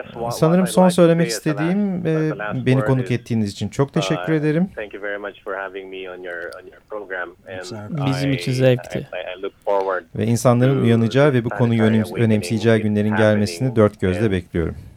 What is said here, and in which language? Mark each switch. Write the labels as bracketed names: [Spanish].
[Turkish] Sanırım son söylemek istediğim beni konuk ettiğiniz için çok teşekkür ederim. [English] Thank you very much for having me on your program. [Turkish] Bizim için zevkti. Ve insanların uyanacağı ve bu konuyu önemseyeceği günlerin gelmesini dört gözle bekliyorum.